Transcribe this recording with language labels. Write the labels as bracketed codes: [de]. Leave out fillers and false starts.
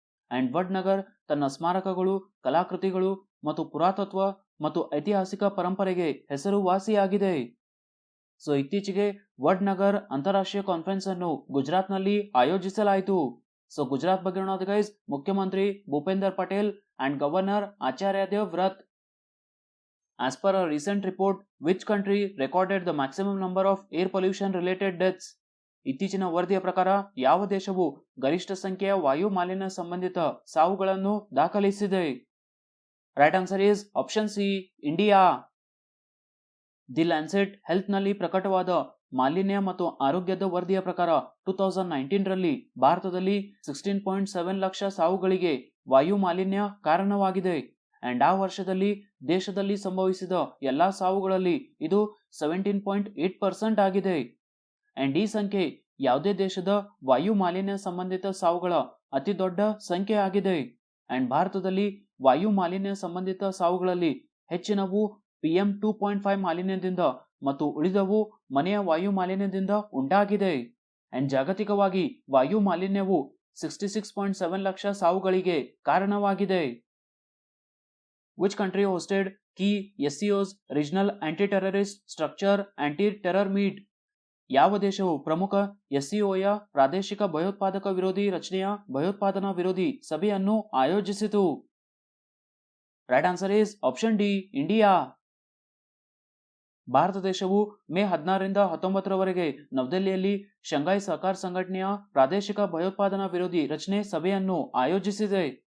[kn] And ವಡ್ನಗರ್ ತನ್ನ ಸ್ಮಾರಕಗಳು, ಕಲಾಕೃತಿಗಳು ಮತ್ತು ಪುರಾತತ್ವ ಮತ್ತು ಐತಿಹಾಸಿಕ ಪರಂಪರೆಗೆ ಹೆಸರುವಾಸಿಯಾಗಿದೆ. ಸೊ ಇತ್ತೀಚೆಗೆ ವಡ್ನಗರ್ ಅಂತಾರಾಷ್ಟ್ರೀಯ ಕಾನ್ಫರೆನ್ಸ್ ಅನ್ನು ಗುಜರಾತ್ನಲ್ಲಿ ಆಯೋಜಿಸಲಾಯಿತು. ಸೊ ಗುಜರಾತ್ ಬಗ್ಗೆ ನೋಡೋದು ಗೈಸ್, ಮುಖ್ಯಮಂತ್ರಿ Bhupender Patel and governor Acharya Dev ವ್ರತ್. [en] As per a recent report, which country recorded the maximum number of air pollution related deaths? [kn] ಇತ್ತೀಚಿನ ವರದಿಯ ಪ್ರಕಾರ ಯಾವ ದೇಶವು ಗರಿಷ್ಠ ಸಂಖ್ಯೆಯ ವಾಯು ಮಾಲಿನ್ಯ ಸಂಬಂಧಿತ ಸಾವುಗಳನ್ನು ದಾಖಲಿಸಿದೆ? [en] right answer is option C, [kn] India. The Lancet health ನಲ್ಲಿ ಪ್ರಕಟವಾದ ಮಾಲಿನ್ಯ ಮತ್ತು ಆರೋಗ್ಯದ ವರದಿಯ ಪ್ರಕಾರ 2019ರಲ್ಲಿ ಭಾರತದಲ್ಲಿ 16.7 ಲಕ್ಷ ಸಾವುಗಳಿಗೆ ವಾಯು ಮಾಲಿನ್ಯ ಕಾರಣವಾಗಿದೆ. ಅಂಡ್ ಆ ವರ್ಷದಲ್ಲಿ ದೇಶದಲ್ಲಿ ಸಂಭವಿಸಿದ ಎಲ್ಲಾ ಸಾವುಗಳಲ್ಲಿ ಇದು 17.8% ಆಗಿದೆ. ಅಂಡ್ ಈ ಸಂಖ್ಯೆ ಯಾವುದೇ ದೇಶದ ವಾಯು ಮಾಲಿನ್ಯ ಸಂಬಂಧಿತ ಸಾವುಗಳ ಅತಿ ದೊಡ್ಡ ಸಂಖ್ಯೆ ಆಗಿದೆ. ಅಂಡ್ ಭಾರತದಲ್ಲಿ ವಾಯು ಮಾಲಿನ್ಯ ಸಂಬಂಧಿತ ಸಾವುಗಳಲ್ಲಿ ಹೆಚ್ಚಿನವು PM 2.5 ಮಾಲಿನ್ಯದಿಂದ ಮತ್ತು ಉಳಿದವು ಮನೆಯ ವಾಯು ಮಾಲಿನ್ಯದಿಂದ ಉಂಟಾಗಿದೆ. ಅಂಡ್ ಜಾಗತಿಕವಾಗಿ ವಾಯು ಮಾಲಿನ್ಯವು 66.7 ಲಕ್ಷ ಸಾವುಗಳಿಗೆ ಕಾರಣವಾಗಿದೆ. [en] Which country hosted key SCO's regional anti-terrorist structure anti-terror meet? [kn] ಯಾವ ದೇಶವು ಪ್ರಮುಖ SCOಯ ಪ್ರಾದೇಶಿಕ ಭಯೋತ್ಪಾದಕ ವಿರೋಧಿ ರಚನೆಯ ಭಯೋತ್ಪಾದನಾ ವಿರೋಧಿ ಸಭೆಯನ್ನು ಆಯೋಜಿಸಿತು? [en] right answer is option D, [kn] India. Bharat ದೇಶವು ಮೇ 16ರಿಂದ 19ರವರೆಗೆ ನವದೆಹಲಿಯಲ್ಲಿ ಶಂಘೈ ಸಹಕಾರ ಸಂಘಟನೆಯ ಪ್ರಾದೇಶಿಕ ಭಯೋತ್ಪಾದನಾ ವಿರೋಧಿ ರಚನೆ ಸಭೆಯನ್ನು ಆಯೋಜಿಸಿದೆ.